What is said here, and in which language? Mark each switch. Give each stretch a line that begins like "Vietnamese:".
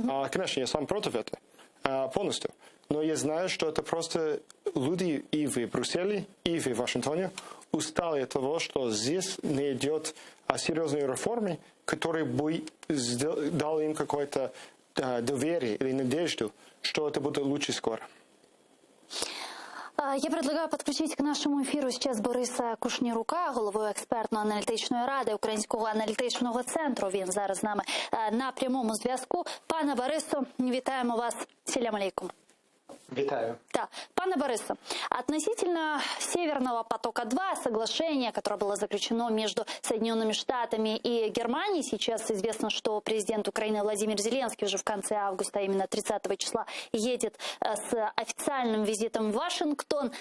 Russian: Конечно, я сам против этого полностью. Но я знаю, что это просто люди и в Брюсселе, и в Вашингтоне устали от того, что здесь не идет серьезной реформы, которая бы дала им какое-то доверие или надежду, что это будет лучше скоро. Я предлагаю
Ukrainian: підключити к нашому ефіру
Russian: сейчас
Ukrainian: Бориса Кушнірука, голову експертно-аналітичної ради Українського аналітичного центру. Він зараз з нами на прямому зв'язку. Пане Борисо, вітаємо вас.
Arabic: Селям алейкум.
Ukrainian: Витаю.
Russian: Да. Пане Борисо, относительно Северного потока-2, соглашение, которое было заключено между Соединенными Штатами и Германией, сейчас известно, что президент Украины Владимир Зеленский уже в конце августа, именно 30 числа, едет с официальным визитом в Вашингтон.